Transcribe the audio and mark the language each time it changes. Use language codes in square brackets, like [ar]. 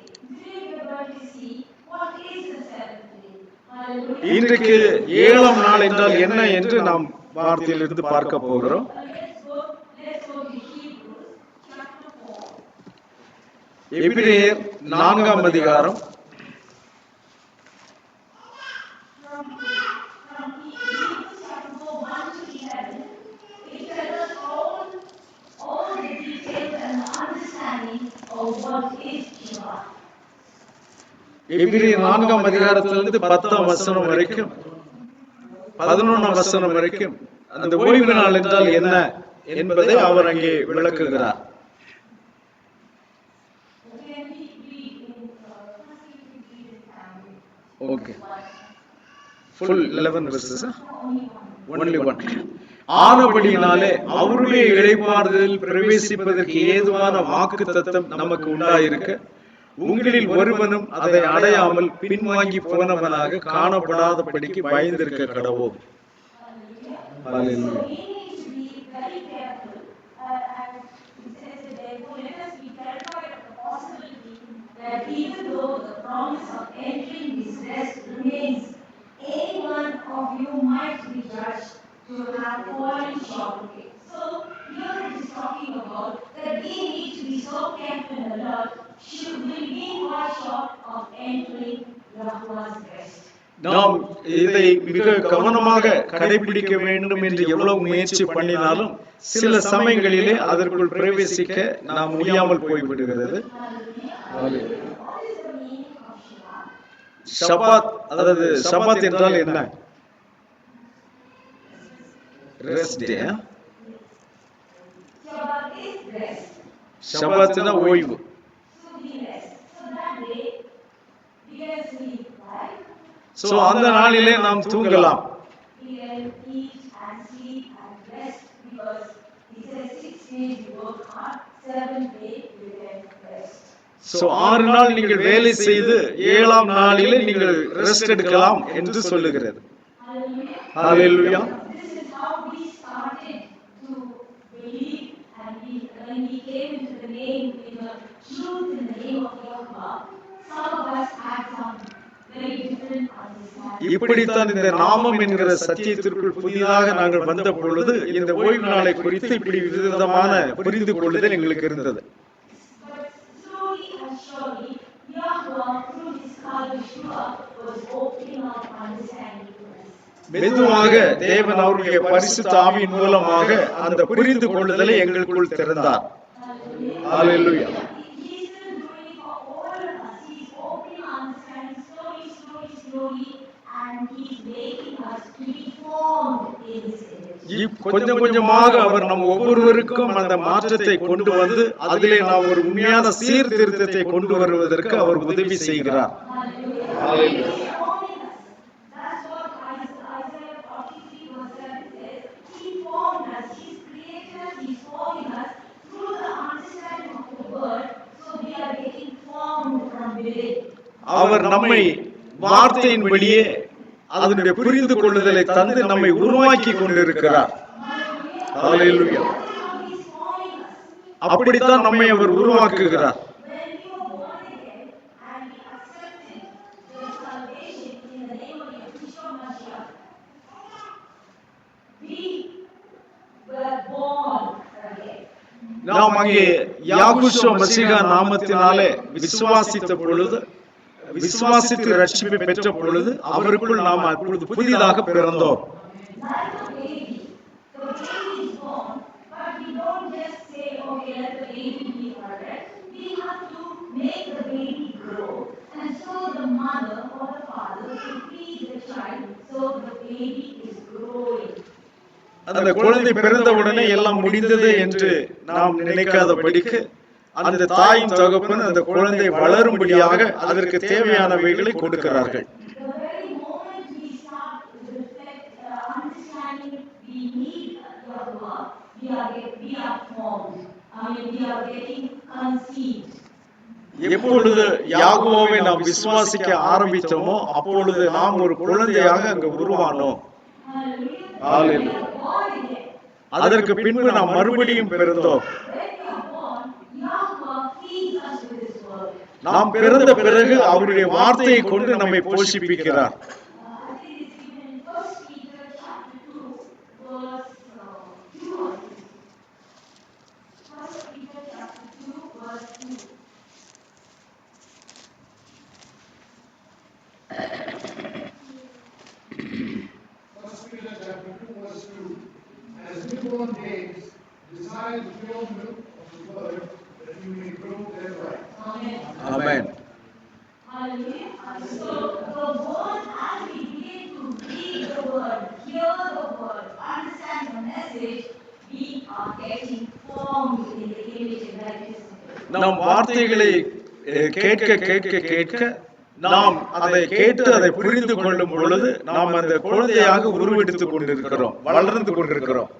[en] Today we are going to see what is the seventh day. Hallelujah. [ta] இன்றைக்கு 7ஆம் நாள் என்றால் என்ன என்று நாம் வார்த்தையிலிருந்து பார்க்க போகிறோம். [en] Let's go to Hebrews chapter 4. [ta] எபிரேயர் 4ஆம் அதிகாரம் [en] From Hebrews chapter 4, 1 to 11, it tells us all the details and the understanding of what is Shabbat. [ta] எபிரேயர் 4ஆம் அதிகாரத்திலிருந்து 10ஆம் வசனம் வரைக்கும் 11ஆம் வசனம் வரைக்கும் அந்த ஓய்வு நாள் என்றால் என்ன என்பதை அவர் அங்கே விளக்குகிறார். [en] When we read in first we read in family. Okay. Full 11 verses. Only one. Only one. [ta] ஆனபடியினாலே அவருடைய இளைப்பாறுதலில் பிரவேசிப்பதற்கு ஏதுவான வாக்குத்தத்தம் நமக்கு உண்டாயிருக்க உங்களில் ஒருவனும் அதை அடையாமல் பின்வாங்கி போனவனாக காணப்படாதபடிக்கு பயந்திருக்க கடவோம். [en] So we need to be very careful, and it says that therefore let us be terrified of the possibility that even though the promise of entering this rest remains, any one of you might be judged to have fallen short of it. So here it is talking about that we need to be so careful and alert. Should we be fall short of entering Yahuwah's rest? [ta] நாம் இதை மிக கவனமாக கடைபிடிக்க வேண்டும் என்று எவ்வளவு முயற்சி பண்ணினாலும் சில சமயங்களிலே அதற்குள் பிரவேசிக்க நாம் முடியாமல் போய்விடுகிறது. [en] What is the meaning of Shabbat? [ta] ஷபாத், அதாவது ஷபாத் என்றால் என்ன? [en] Rest. Shabbat is rest. [ta] ஷபாத்னா ஓய்வு. [en] So we rest. So that day we can sleep, right? [ta] So அந்த நாளிலே நாம் தூங்கலாம். [en] We can eat and sleep and rest because he says 6 days you work hard, 7th day you can rest. [ta] So 6 நாள் நீங்கள் வேலை செய்து 7ஆம் நாளிலே நீங்கள் ரெஸ்ட் எடுக்கலாம் என்று சொல்லுகிறது. [en] Hallelujah. [ta] Hallelujah. [en] This is how we started to believe, and when we came into the name, in the truth in the name of Yahuwah, some of us had some very different understanding. [ta] இப்படித்தான் இந்த நாமம் என்கிற சத்தியத்திற்குள் புதிதாக நாங்கள் வந்த பொழுது இந்த ஓய்வு நாளை குறித்து இப்படி விதமான புரிந்து கொள்ளுதல் எங்களுக்கு இருந்தது. [en] But slowly and surely, Yahuwah, through his God Yeshua, was opening our understanding to us. [ta] மெதுவாக தேவன் அவருடைய பரிசுத்த ஆவியின் மூலமாக அந்த புரிந்து கொள்ளுதலை எங்களுக்குள் திறந்தார். ஹalleluya. [en] He is still doing it for all of us. He is opening our understanding slowly, and he is making us to be formed in his image. கொஞ்சம் கொஞ்சமாக அவர் நம் ஒவ்வொருவருக்கும் அந்த மாற்றத்தை கொண்டு வந்து அதிலே நாம் ஒரு உண்மையான சீர்திருத்தத்தை கொண்டு வருவதற்கு அவர் உதவி செய்கிறார். Hallelujah. He is forming us. That's what Isaiah 43 verse 7 says. He formed us. He's created us. He's forming us through the understanding of the word. So we are getting formed from within. [ta] அவர் நம்மை வார்த்தையின்படியே அதனுடைய புரிந்து கொள்ளுதலை தந்து நம்மை உருவாக்கி கொண்டிருக்கிறார். ஹalleluya. [en] He's forming us. [ta] அப்படித்தான் நம்மை அவர் உருவாக்குகிறார். [en] When we were born again and we accepted the salvation in the name of Yeshua Mashiach, we were born again. [ta] நாம் அங்கே யாகுஷோ மசீகா நாமத்தினாலே விசுவாசித்த பொழுது, விசுவாசித்து ரட்சிப்பை பெற்ற பொழுது அவருக்குள் நாம் அப்பொழுது புதிதாக பிறந்தோம். [en] Like a baby, the baby is born, but we don't just say, okay, let the baby be correct. We have to make the baby grow, and so the mother or the father to feed the child, so the baby is growing. [ta] அந்த குழந்தை பிறந்தவுடனே எல்லாம் முடிந்தது என்று நாம் நினைக்காதபடிக்கு அந்த தாயின் தகப்பன் அந்த குழந்தை வளரும்படியாக அதற்கு தேவையானவைகளை கொடுக்கிறார்கள். [en] The very moment we start understanding we need Yahuwah, we are formed. We are getting conceived. [ta] எப்பொழுது யாகுவாவை நாம் விசுவாசிக்க ஆரம்பித்தோமோ அப்பொழுது நாம் ஒரு குழந்தையாக அங்கு உருவானோம். [en] Hallelujah. We are born again. [ta] அதற்கு பின்பு நாம் மறுபடியும் பிறந்தோம். [en] When we are born, Yahuwah feeds us with his word. [ta] நாம் பிறந்த பிறகு அவருடைய வார்த்தையை கொண்டு நம்மை போஷிப்பிக்கிறார். [en] I think it's given in 1 Peter chapter 2, verse 2. 1 Peter chapter 2, verse 2. First Peter chapter 2 verse 2. As newborn babes, desire the pure milk of the word that you may grow thereby. Amen. [ta] Amen. [en] Hallelujah. So the word, as we begin to read the word, hear the word, understand the message, we are getting formed in the image and likeness of God. [ta] நாம் வார்த்தைகளை கேட்க கேட்க கேட்க நாம் அதை கேட்டு அதை புரிந்து கொள்ளும் பொழுது நாம் அந்த குழந்தையாக உருவெடுத்துக் கொண்டிருக்கிறோம், வளர்ந்து கொண்டிருக்கிறோம்.